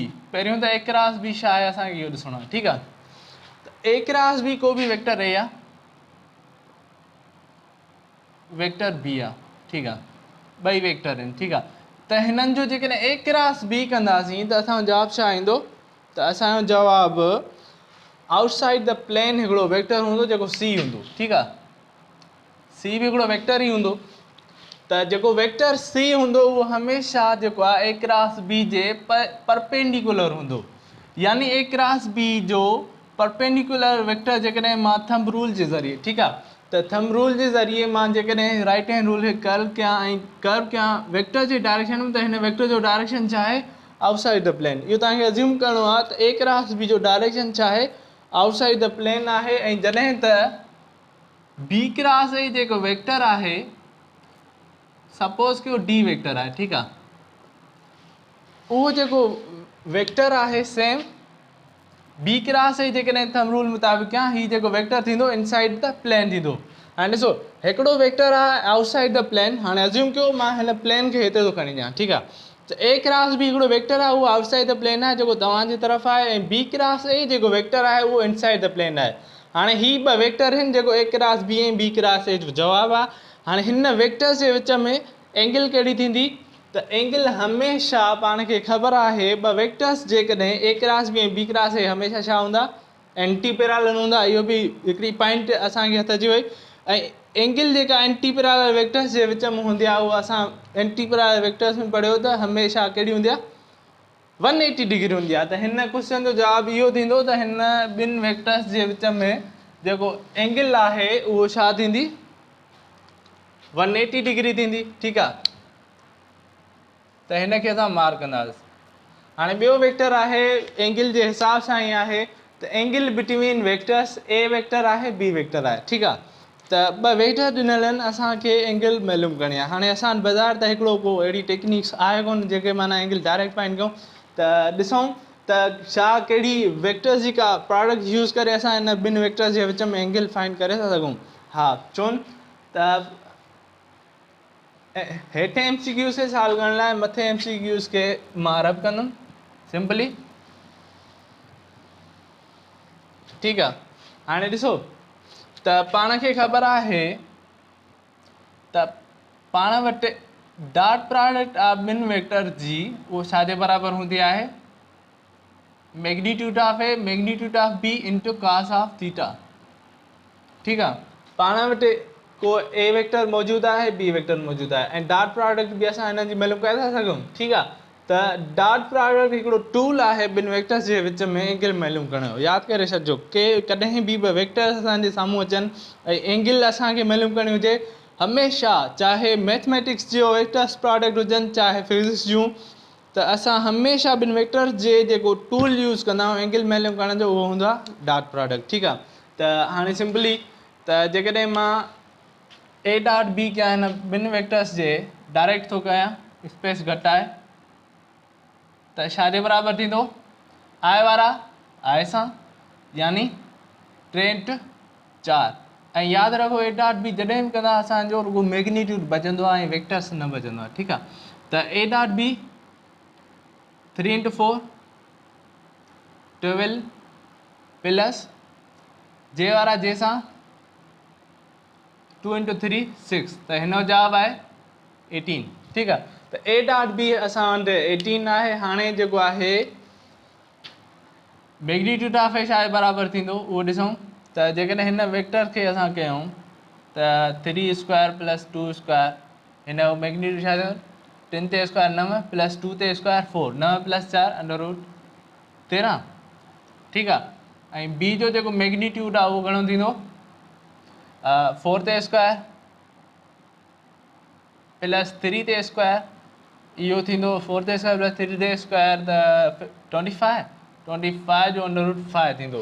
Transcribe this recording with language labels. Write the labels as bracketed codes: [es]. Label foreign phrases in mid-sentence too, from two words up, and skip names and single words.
[sd] पहिरियों त A क्रॉस B छा आहे असांखे इहो ॾिसणो आहे। ठीकु आहे, त A क्रॉस B को बि वेक्टर A आहे, वेक्टर B आहे। ठीकु आहे, ॿई वेक्टर आहिनि। ठीकु आहे, त हिननि जो जेकॾहिं A क्रॉस B कंदासीं त असांजो जवाबु छा ईंदो त असांजो जवाबु [en] outside the plane [sd] हिकिड़ो वेक्टर हूंदो जेको C हूंदो। ठीकु आहे, C बि हिकिड़ो वेक्टर ई हूंदो। त जेको वेक्टर C हूंदो उहो हमेशह जेको आहे A क्रॉस B जे परपेंडिकुलर हूंदो। यानी A क्रॉस B जो परपेंडिकुलर वेक्टर जेकॾहिं मां [en] thumb rule [sd] जे ज़रिए, ठीकु आहे, त [en] thumb rule [sd] जे ज़रिए मां जेकॾहिं [en] right hand rule [sd] खे कर्व कयां ऐं कर्व कयां वेक्टर जे डायरेक्शन में त हिन वेक्टर जो डायरेक्शन छा आहे [en] outside the plane. [sd] इहो तव्हांखे अज्यूम करिणो आहे त A क्रॉस B जो डायरेक्शन छा आहे [en] outside the plane [sd] आहे। ऐं जॾहिं त B क्रॉस A जेको वेक्टर आहे सपोज़ कि उहो D वेक्टर आहे। ठीकु आहे, उहो जेको वेक्टर आहे सेम B क्रॉस A जेकॾहिं [en] thumb rule [sd] मुताबिक़ कयां हीउ जेको वेक्टर थींदो [en] inside the plane [sd] थींदो। हाणे ॾिसो हिकिड़ो वेक्टर आहे [en] outside the plane. [sd] हाणे अज्यूम कयो मां हिन प्लेन खे हिते थो खणी अचां। ठीकु आहे, त A क्रॉस B हिकिड़ो वेक्टर आहे उहो [en] outside the plane [sd] आहे जेको तव्हांजी तरफ़ आहे ऐं B क्रॉस A जेको वेक्टर आहे उहो [en] inside the plane [sd] आहे। हाणे ही ॿ वेक्टर आहिनि जेको A क्रॉस B ऐं B क्रॉस A जो जवाबु आहे। हाणे हिन वेक्टर्स जे विच में एंगल कहिड़ी थींदी त एंगल हमेशह पाण खे ख़बर आहे ॿ वेक्टर्स जेकॾहिं A क्रॉस B ऐं B क्रॉस A हमेशह छा हूंदा [en] anti parallel [sd] हूंदा। इहो बि हिकिड़ी पॉइंट असांखे हथ अची वई। ऐं एंगल जेका [en] anti parallel vectors [sd] जे विच में हूंदी आहे उहा असां [en] anti parallel vectors [sd] में पढ़ियो त हमेशह कहिड़ी हूंदी आहे 180 डिग्री हूंदी आहे। त हिन क्वेश्चन जो जवाबु इहो थींदो त हिन ॿिनि वेक्टर्स जे विच में जेको एंगल आहे उहो छा थींदी 180 डिग्री थींदी। ठीकु आहे, त हिन खे असां मार्क कंदासीं। हाणे ॿियो वेक्टर आहे एंगल जे हिसाब सां ई आहे त [en] angle between vectors [sd] A वेक्टर आहे B वेक्टर आहे। ठीकु आहे, त ॿ वेक्टर ॾिनल आहिनि असांखे एंगल मालूम करणी आहे। हाणे असां बाज़ारि त हिकिड़ो को अहिड़ी टेक्निक्स आहे कोन जेके माना [en] angle direct find [sd] कयूं। त ॾिसूं त छा कहिड़ी वेक्टर्स जी का [en] product use [sd] करे असां हिन ॿिनि वेक्टर्स जे विच में [en] angle find [sd] करे था सघूं। हा चोन त हेठे MCQs खे सॉल्व करण लाइ मथे MCQs खे मां रब कंदुमि सिंपली। ठीकु आहे, हाणे ॾिसो त पाण खे ख़बर आहे त पाण वटि [en] dot product [sd] आहे ॿिनि वेक्टर जी उहो छाजे बराबरि हूंदी आहे [en] magnitude of A magnitude of B into cos of theta. [sd] ठीकु आहे, पाण वटि को ए वेक्टर मौजूदु आहे, बी वेक्टर मौजूदु आहे ऐं [en] dot product [sd] बि असां हिननि जी मालूम करे था सघूं। ठीकु आहे, त [en] dot product [sd] हिकिड़ो टूल आहे ॿिनि वेक्टर्स जे विच में एंगल मालूम करण जो। यादि करे छॾिजो के कॾहिं बि ॿ वेक्टर्स असांजे साम्हूं अचनि ऐं एंगल असांखे मालूम करणी हुजे, हमेशह चाहे मैथमेटिक्स जो [en] vectors product [sd] हुजनि चाहे फिज़िक्स जूं, त असां हमेशह ॿिनि वेक्टर्स जे जेको [en] tool use [sd] कंदा आहियूं एंगल मालूम करण जो, उहो हूंदो आहे [en] dot product. [sd] ठीकु आहे, त हाणे सिंपली त जेकॾहिं मां [en] A dot B [sd] कयां हिन ॿिनि वेक्टर्स जे डायरेक्ट थो कयां, स्पेस घटि आहे त छा जे बराबरि थींदो, आई वारा आई सां, यानी 3×4। ऐं यादि रखो [en] A dot B [sd] जॾहिं बि कंदा असांजो रुगो मैग्नीट्यूड बचंदो आहे ऐं वेक्टर्स न बचंदो आहे। ठीकु आहे, त [en] A dot B [sd] 3×4 12 प्लस जे वारा जे सां 2×3 6, त हिन जो जवाबु आहे 18। ठीकु आहे, त [en] A dot B [sd] असां वटि 18 आहे। हाणे जेको आहे [en] magnitude of A [sd] छा जे बराबरि थींदो उहो ॾिसूं, त जेकॾहिं हिन वेक्टर खे असां कयूं त 3² + 2², हिन जो मैग्नीट्यूड छा थियो, 3 ते स्क्वायर 9 + 2 ते स्क्वायर 4, 9 + 4 √13। ठीकु आहे, ऐं बी जो जेको मैग्नीट्यूड आहे उहो घणो थींदो, 4 ते स्क्वायर + 3 ते स्क्वायर, इहो थींदो 4 ते स्क्वायर + 3 ते स्क्वायर त 25 जो √5 थींदो।